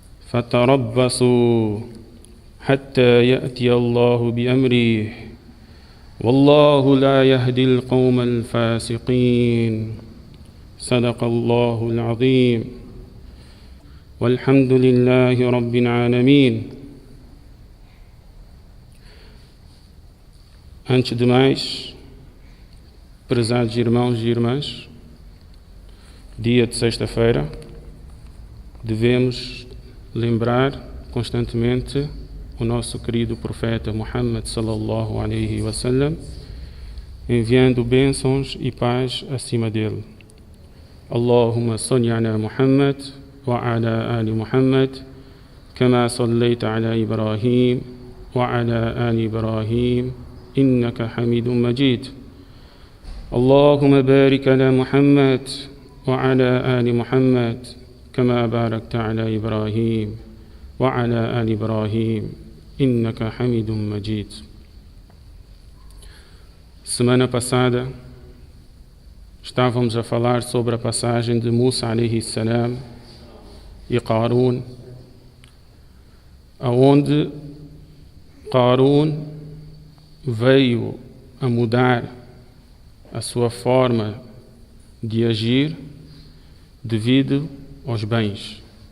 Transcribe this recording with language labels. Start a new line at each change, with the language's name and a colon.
Arabic: فتربصوا حتى يأتي الله بأمره والله لا يهدي القوم الفاسقين صدق الله العظيم والحمد لله رب العالمين.
Portuguese: Antes de mais, prezados irmãos e irmãs, dia de sexta-feira, devemos lembrar constantemente o nosso querido profeta Muhammad sallallahu alaihi wasallam, enviando bênçãos e paz acima dele.
Arabic: Allahumma salli ala Muhammad wa ala ali Muhammad, kama sallaita ala Ibrahim wa ala ali Ibrahim, إنك حميد مجيد. اللهم بارك على محمد وعلى آل محمد كما باركت على إبراهيم وعلى آل إبراهيم إنك حميد مجيد.
Portuguese: Semana passada estávamos a falar sobre a passagem de Musa alayhi salam e Qarun, aonde Qarun veio a mudar a sua forma de agir devido aos bens.